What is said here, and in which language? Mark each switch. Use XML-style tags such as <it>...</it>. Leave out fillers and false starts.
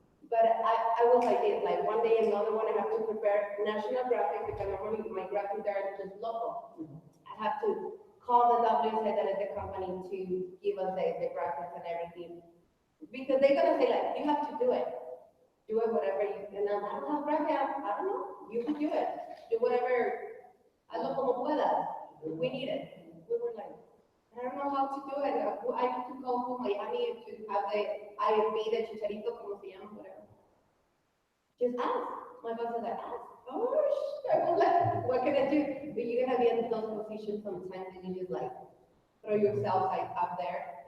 <en>But I was like this, like one day, another one, I have to prepare national graphics because normally my graphics are just local. I have to call the WSA, that is the company, to give us the graphics and everything. Because they're gonna say like, you have to do it. Do it whatever you, and I don't have graphic, I don't know, you can do it. Do whatever,</en> <es>hazlo como puedas.</es> <en>We need it. We were like, I don't know how to do it. I need to go to Miami to have the IFB, the chicharito,</en> <es>como se llama,</es> <en>whatever. Just ask. My boss was like, ask. Oh, I was like, what can I do? But you're gonna be in those positions sometimes and you just like throw yourself like up there.</en>